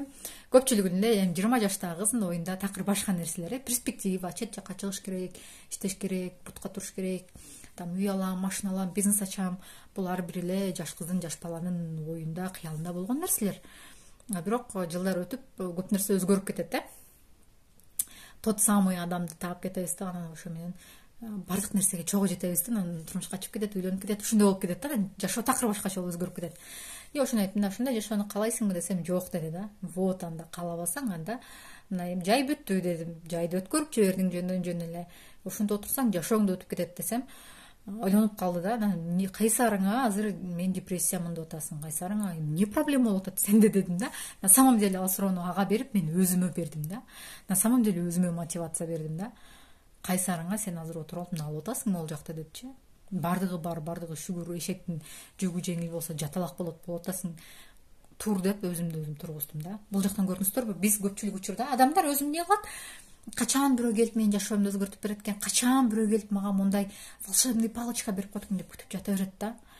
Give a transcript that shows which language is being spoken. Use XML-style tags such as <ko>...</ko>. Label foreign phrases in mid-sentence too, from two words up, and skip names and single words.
<ky>Көпчүлүгүн эле 20 жаштагы кыздын оюнда такыр башка нерселер, перспектива, чет жакка чыгыш керек, иштеш керек, бутка туруш керек. Там үй алам, машина алам, бизнес ачам. Бул ар бир эле жаш кыздын, жаш баланын оюнда, кыялында болгон нерселер. Бирок жылдар өтүп көп нерсе өзгөрүп кетет да.</ky> <ru>Тот самый</ru> <ky>адамды таап кетебиз да, анан ошо менен бардык нерсеге чогуу жетебиз да, анан турмушка чыгып кетет, үйлөнүп кетет, ушундай болуп кетет да, жашоо такыр башкача болуп өзгөрүп кетет. И ошону айттым да, ушундай жашоону каалайсыңбы десем, жок деди да. Вот анда каалабасаң, анда мына эми жай бүттү дедим. Жайды өткөрүп жибердиң жөн эле. Ушунда отурсаң жашооң да өтүп кетет десем, ойлонуп калды да. Кайсарыңа азыр мен депрессиямын деп атасың, кайсарыңа эмне проблема болуп атат сенде дедим да.</ky> <ru>На самом деле</ru> <ky>ал суроону ага берип, мен өзүмө бердим да.</ky> <ru>На самом деле</ru> <ky>өзүмө мотивация бердим да. Кайсарыңа сен азыр отуруп алып алып атасың могул жакта депчи. Бардыгы бар, бардыгы шүгүр, эшектин жүгү жеңил болсо жаталак болуп атасың. Тур деп өзүмдү өзүм тургуздум да. Бул жактан көрдүңүздөрбү? Биз көпчүлүк учурда адамдар өзү эмне кылат? Качан бирөө келип менин жашоомду өзгөртүп берет экен, качан бирөө келип мага мындай</ky> <ru>волшебный палочка</ru> <ky>берип коет экен деп күтүп жата берет да.</ky>